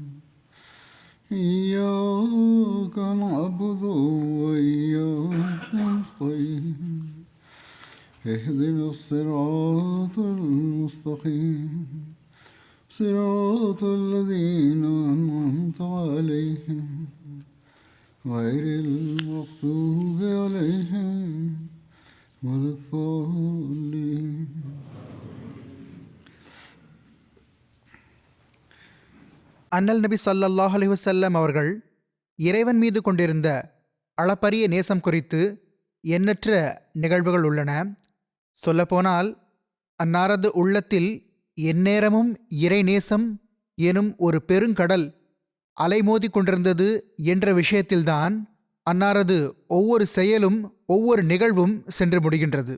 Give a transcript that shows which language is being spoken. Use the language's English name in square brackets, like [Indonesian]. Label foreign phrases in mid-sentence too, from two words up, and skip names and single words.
[Arabic] إياك نعبد وإياك نستعين اهدنا الصراط المستقيم صراط الذين أنعمت عليهم غير المغضوب عليهم ولا الضالين. [Tamil] அண்ணல் நபி [Arabic] صلى الله عليه وسلم [Tamil] அவர்கள் இறைவன் மீது கொண்டிருந்த அளப்பரிய நேசம் குறித்து எண்ணற்ற நிகழ்வுகள் உள்ளன. சொல்லப்போனால் அன்னாரது உள்ளத்தில் எந்நேரமும் இறை நேசம் எனும் ஒரு பெருங்கடல் அலைமோதி கொண்டிருந்தது என்ற விஷயத்தில்தான் அன்னாரது ஒவ்வொரு செயலும் ஒவ்வொரு நிகழ்வும் சென்று முடிகின்றது.